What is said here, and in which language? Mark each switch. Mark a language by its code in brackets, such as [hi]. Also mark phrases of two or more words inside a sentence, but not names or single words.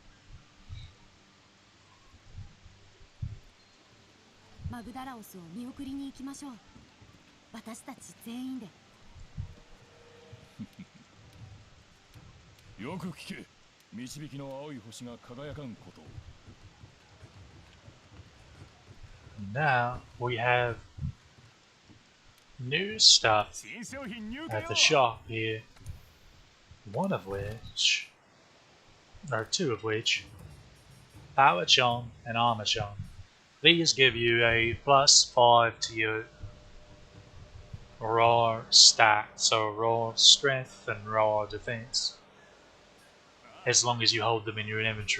[ja] マグダラオスを見送りに行きましょう。私たち全員で。よく聞け。導きの青い星が輝かんことを。 [en] Now we have new stuff [ja] 新商品入荷 [en] at [ja] よ。 [en] the shop here. One of which, or two of which, Power Charm and Armor Charm. These give you a +5 to your raw stat, so raw strength and raw defense, as long as you hold them in your inventory.